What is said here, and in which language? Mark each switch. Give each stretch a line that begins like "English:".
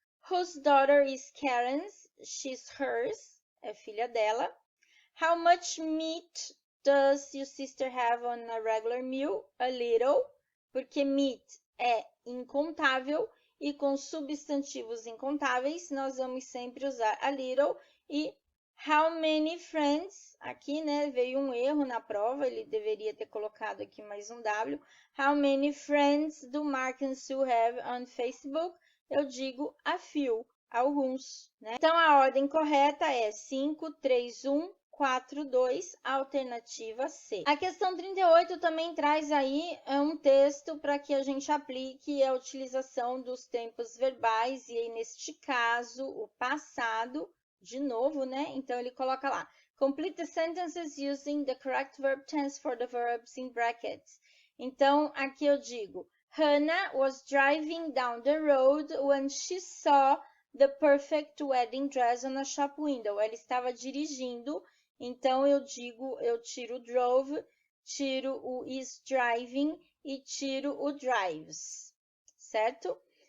English: Whose daughter is Karen's? She's hers.
Portuguese: É filha dela.
English: How much meat does your sister have on a regular meal? A little,
Portuguese: porque meat é incontável e com substantivos incontáveis nós vamos sempre usar a little. E
English: how many friends?
Portuguese: Aqui, né, veio um erro na prova, ele deveria ter colocado aqui mais um W.
English: How many friends do Mark and Sue have on Facebook?
Portuguese: Eu digo
English: a few,
Portuguese: alguns, né? Então, a ordem correta é 5, 3, 1, 4, 2, alternativa C. A questão 38 também traz aí um texto para que a gente aplique a utilização dos tempos verbais, e aí, neste caso, o passado, de novo, né? Então, ele coloca lá,
English: complete the sentences using the correct verb tense for the verbs in brackets.
Portuguese: Então, aqui eu digo,
English: Hannah was driving down the road when she saw the perfect wedding dress on a shop window.
Portuguese: Ela estava dirigindo, então eu digo, eu tiro o drove, tiro o is driving e tiro o drives, certo?